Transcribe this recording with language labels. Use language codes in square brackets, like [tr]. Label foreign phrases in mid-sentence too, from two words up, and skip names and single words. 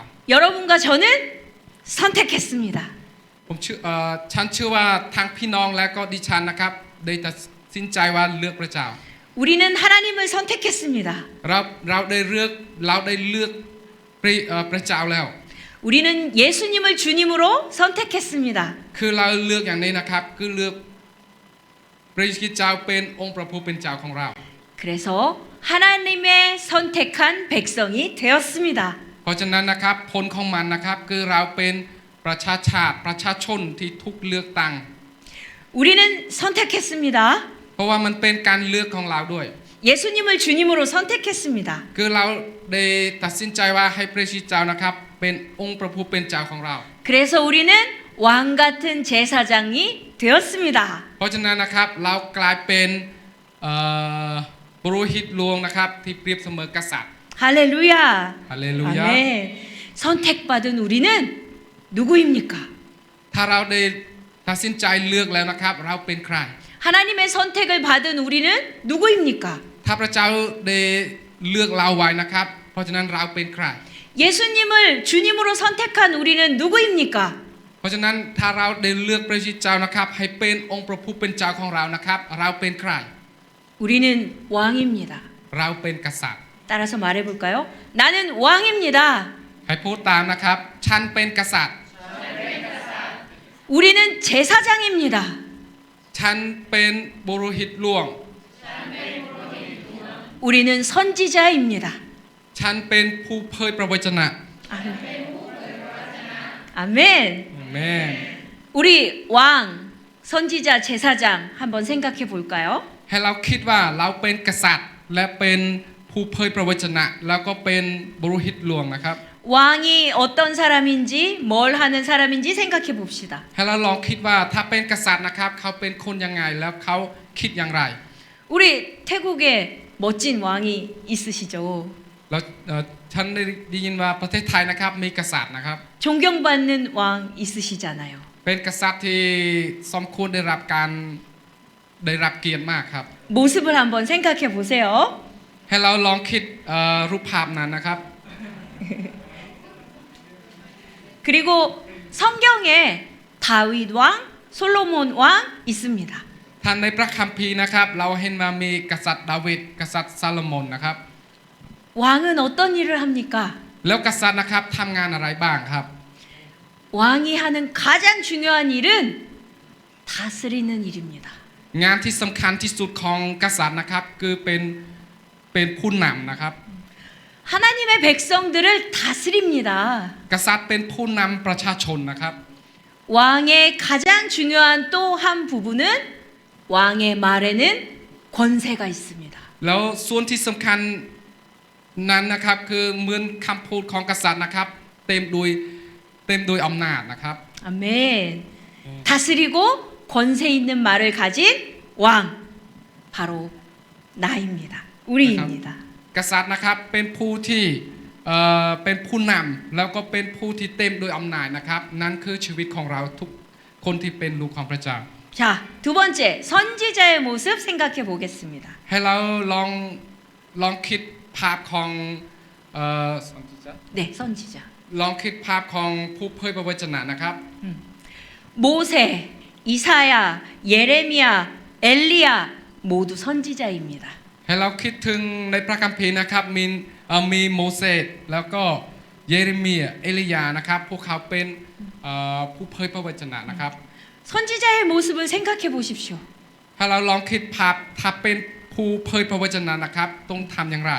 [ko] 여러분과 저는 선택했습니다. [th] ฉันเชื่อว่าทั้งพี่น้องและก็ดิฉันนะครับได้ตัดสินใจว่าเลือกพระเจ้า [ko] 우리는 하나님을 선택했습니다. [th] เราได้เลือกพระเจ้าแล้ว [ko] 우리는 예수님을 주님으로 선택했습니다. [th] คือเราเลือกอย่างนี้นะครับคือเลือกพระเจ้าเป็นองค์พระผู้เป็นเจ้าของเรา [ko] 그래서 하나님의 선택한 백성이 되었습니다. [th] เพราะฉะนั้นนะครับผลของมันนะครับคือเราเป็นประชาชนที่ทุกเลือกตั้ง [ko] 우리는 선택했습니다. [th] เพราะว่ามันเป็นการเลือกของเราด้วย [ko] 예수님을 주님으로 선택했습니다. [th] คือเราได้ตัดสินใจว่าให้พระเจ้านะครับเป็นองค์พระผู้เป็นเจ้าของเรา [ko] 그래서 우리는 왕 같은 제사장이 되었습니다. [th] เพราะฉะนั้นนะครับเรากลายเป็นปุโรหิตหลวงนะครับที่เปรียบเสมอกษัตริย์ [ko] 할렐루야. 할렐루야. 아멘. 선택받은 우리는 누구입니까? [th] ถ้าเราได้ตัดสินใจเลือกแล้วนะครับเราเป็นใคร [ko] 하나님의 선택을 받은 우리는 누구입니까? [th] ถ้าพระเจ้าได้เลือกเราไว้นะครับเพราะฉะนั้นเราเป็นใคร [ko] 예수님을 주님으로 선택한 우리는 누구입니까? [th] เพราะฉะนั้นถ้าเราได้เลือกพระเจ้านะครับให้เป็นองค์พระผู้เป็นเจ้าของเรานะครับเราเป็นใคร [ko] 우리는 왕입니다. [th] เราเป็นกษัตริย์ [ko] 따라서 말해볼까요? 나는 왕입니다. [th] ให้พูดตามนะครับฉันเป็นกษัตริย์ [ko] 우리는 제사장입니다. [th] ฉันเป็นบุรุษหลวง [ko] 우리는 선지자입니다. [th] ฉันเป็นผู้เผยพระวจนะ [ko] 아멘. [th] แม่น [ko] 우리 왕, 선지자, 제사장 한번 생각해 볼까요? [th] ให้เราคิดว่าเราเป็นกษัตริย์และเป็นผู้เผยพระวจนะแล้วก็เป็นบุรุษหลวงนะครับ [ko] 왕이 어떤 사람인지 뭘 하는 사람인지 생각해 봅시다. [th] ให้เราลองคิดว่าถ้าเป็นกษัตริย์นะครับเขาเป็นคนยังไงแล้วเขาคิดอย่างไร [ko] 우리 태국에 멋진 왕이 있으시죠. [th] แล้วฉันได้ยินว่าประเทศไทยนะครับมีกษัตริย์นะครับ [ko] 존경받는 왕 있으시잖아요. [th] เป็นกษัตริย์ที่สมควรได้รับเกียรติมากครับ [ko] 모습을 한번 생각해 보세요. [th] ให้เราลองคิดรูปภาพนั้นนะครับ [ko] 그리고 성경에 다윗 왕, 솔로몬 왕 있습니다. [th] ท่านในพระคัมภีร์นะครับเราเห็นว่ามีกษัตริย์ดาวิดกษัตริย์ซาโลมอนนะครับ [ko] 왕은 어떤 일을 합니까? [th] แล้วกษัตริย์นะครับทำงานอะไรบ้างครับ [ko] 왕이 하는 가장 중요한 일은 다스리는 일입니다. [th] งานที่สำคัญที่สุดของกษัตริย์นะครับคือเป็นผู้นำนะครับ [ko] 하나님의 백성들을 다스립니다. [th] กษัตริย์เป็นผู้นำประชาชนนะครับ [ko] 왕의 가장 중요한 또 한 부분은 왕의 말에는 권세가 있습니다. [th] แล้วส่วนที่สำคัญนั้นนะครับคือเหมือนคำพูดของกษัตริย์นะครับเต็มโดยอำนาจนะครับ [ko] 아멘. 다스리고 권세 있는 말을 가진 왕 바로 나입니다. 우리입니다. [th] กษัตริย์นะครับเป็นผู้ที่เป็นผู้นำแล้วก็เป็นผู้ที่เต็มโดยอำนาจนะครับนั่นคือชีวิตของเราทุกคนที่เป็นลูกของพระเจ้า [ko] 자, 두 번째 선지자의 모습 생각해 보겠습니다. [th] ให้เราลองคิดภาพของ [ko] 네, 선지자. [th] ลองคิดภาพของผู้เผยพระวจนะนะครับ [ko] 모세, 이사야, 예레미야, 엘리야 모두 선지자입니다. [th] ให้เราคิดถึงในพระคัมภีร์นะครับมีโมเสสแล้วก็เยเรมียเอลียานะครับพวกเขาเป็นผู้เผยพระวจนะนะครับ [ko] 선지자의 모습을 생각해 보십시오. [th] ให้เราลองคิดภาพถ้าเป็นผู้เผยพระวจนะนะครับต้องทำอย่างไร